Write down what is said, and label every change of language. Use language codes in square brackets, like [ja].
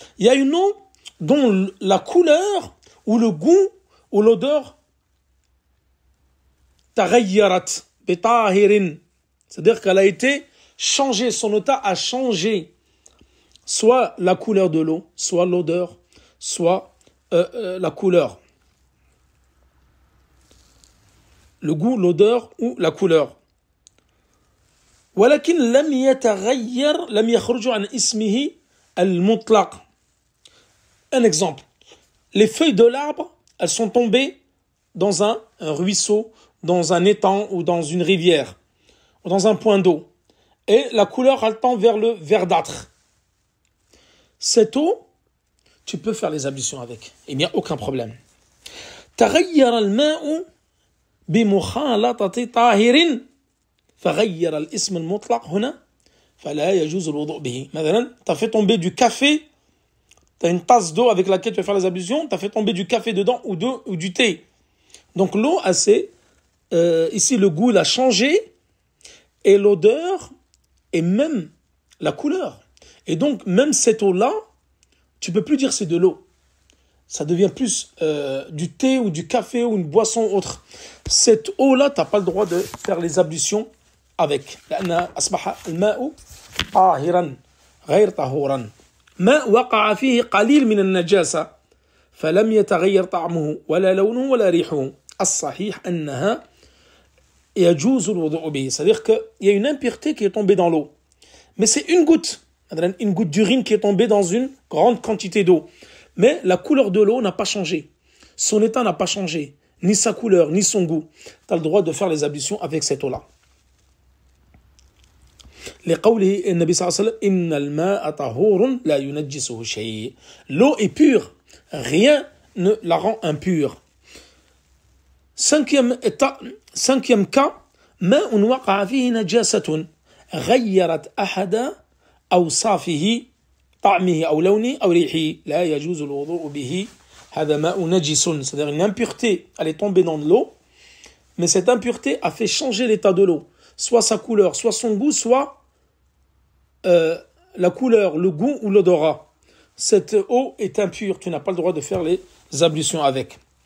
[fr] Il y a une eau dont la couleur ou le goût ou l'odeur [ar] taghayyarat bitahirin, [fr] c'est-à-dire qu'elle a été changée, son état a changé, soit la couleur de l'eau, soit l'odeur, soit la couleur. Le goût, l'odeur ou la couleur. [ar] ولكن لم يتغير لم يخرج عن اسمه المطلق. [fr] Un exemple. Les feuilles de l'arbre, elles sont tombées dans un ruisseau, dans un étang ou dans une rivière, ou dans un point d'eau. Et la couleur, elle tend vers le verdâtre. Cette eau, tu peux faire les ablutions avec. Il n'y a aucun problème. [ar] تغير الماء بمخالطة طاهر فغير الاسم المطلق هنا فلا يجوز الوضوء به. مثلا, [fr] tu as fait tomber du café, tu as une tasse d'eau avec laquelle tu vas faire les ablutions, tu as fait tomber du café dedans ou du thé. Donc l'eau, ici le goût, il a changé, et l'odeur, et même la couleur. Et donc même cette eau-là, tu ne peux plus dire c'est de l'eau. Ça devient plus du thé ou du café ou une boisson autre. Cette eau-là, tu n'as pas le droit de faire les ablutions avec. [ar] لأن أصبح الماء طاهرا غير طهورا. ماء وقع فيه قليل من النجاسة فلم يتغير طعمه ولا لونه ولا ريحه. الصحيح أنها يجوز الوضوء به. [fr] C'est-à-dire qu'il y a une impureté qui est tombée dans l'eau. Mais c'est une goutte d'urine qui est tombée dans une grande quantité d'eau. Mais la couleur de l'eau n'a pas changé. Son état n'a pas changé. Ni sa couleur, ni son goût. Tu as le droit de faire les ablutions avec cette eau-là. [ar] لقوله النبي صلى الله عليه وسلم إن الماء طهور لا ينجسه شيء. [fr] L'eau est pure. Rien ne la rend impure. Cinquième cas, [ar] ماء وقع فيه نجاسة غيرت أحد أوصافه طعمه أو لونه أو ريحه لا يجوز الوضوء به. هذا ماء نجس, [fr] c'est-à-dire une impureté, elle est tombée dans de l'eau, mais cette impureté a fait changer l'état de l'eau, soit sa couleur, soit son goût, soit la couleur, le goût ou l'odorat. Cette eau est impure, tu n'as pas le droit de faire les ablutions avec.